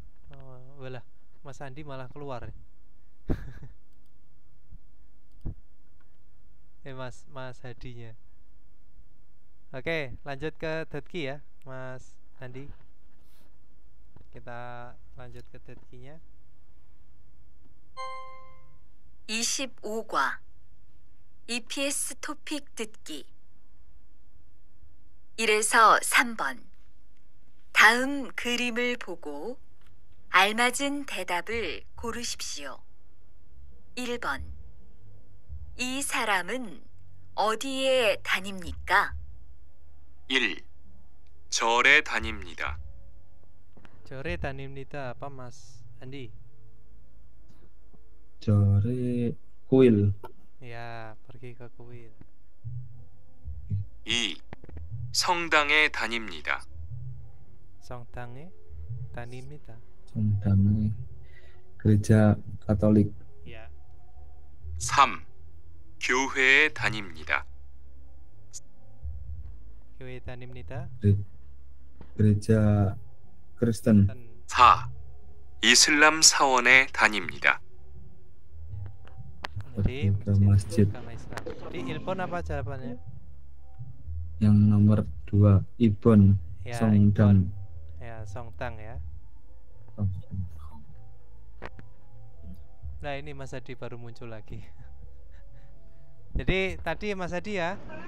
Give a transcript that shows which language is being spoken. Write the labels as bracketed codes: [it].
[id] Oh, walah, Mas Andi malah keluar. Mas Hadinya. Oke, lanjut ke Detki ya, Mas Andi. Kita lanjut ke Detkinya. [ko] 25과 EPS 토픽 듣기 1에서 3번 다음 그림을 보고 알맞은 대답을 고르십시오. 1번 이 사람은 어디에 다닙니까? 1. 절에 다닙니다. 절에 다닙니다 [id] apa Mas Andi? Jore kuil. Ya, pergi ke kuil. [ko] 2. 성당에 다닙니다. 성당에 다닙니다. [id] 성당에 gereja Katolik. Ya. [ko] 3. 교회에 다닙니다. 교회 다닙니다. [id] Gereja Kristen. 4. [ko] 이슬람 사원에 다닙니다. [id] Jadi masjid. Jadi Ilpon apa jawabannya? Yang nomor 2 Ibon. Ya, [ko] Songdang. [id] Ya, Songdang ya. Nah ini Mas Hadi baru muncul lagi. Jadi tadi Mas Hadi ya.